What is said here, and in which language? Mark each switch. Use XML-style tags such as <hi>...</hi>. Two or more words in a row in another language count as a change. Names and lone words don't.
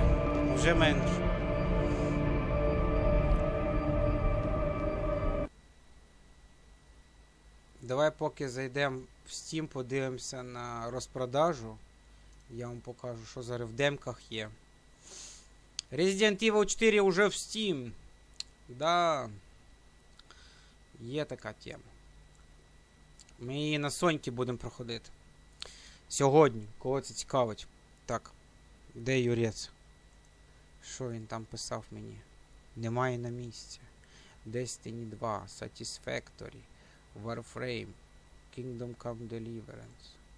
<uk>Вже менше. Давай поки зайдемо в Steam, подивимося на розпродажу. Я вам покажу, що зараз в демках є. Resident Evil 4 уже в Steam. Да. Є така тема. Ми її на Соньки будемо проходити. Сьогодні. Кого це цікавить? Так. Де Юрець? Що він там писав мені? Немає на місці. Destiny 2, Satisfactory, Warframe, Kingdom Come Deliverance.</uk>